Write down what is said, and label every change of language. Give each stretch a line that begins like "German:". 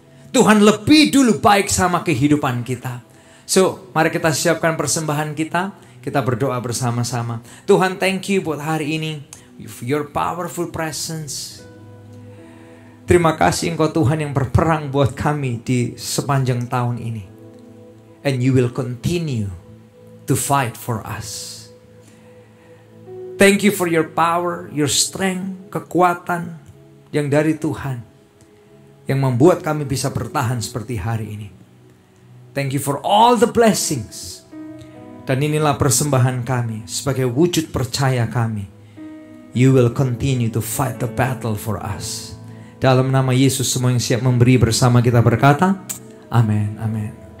Indonesian: Tuhan lebih dulu baik sama kehidupan kita. So, mari kita siapkan persembahan kita. Kita berdoa bersama-sama.
English: Tuhan, thank you
Indonesian: buat hari ini.
English: Your powerful presence.
Indonesian: Terima kasih Engkau Tuhan yang berperang buat kami di sepanjang tahun ini.
English: And you will continue to fight for us. Thank you for your power, your strength,
Indonesian: kekuatan yang dari Tuhan, yang membuat kami bisa bertahan seperti hari ini.
English: Thank you for all the blessings.
Indonesian: Dan inilah persembahan kami sebagai wujud percaya kami.
English: You will continue to fight the battle for us.
Indonesian: Dalam nama Yesus, semua yang siap memberi bersama kita berkata, amin, amin.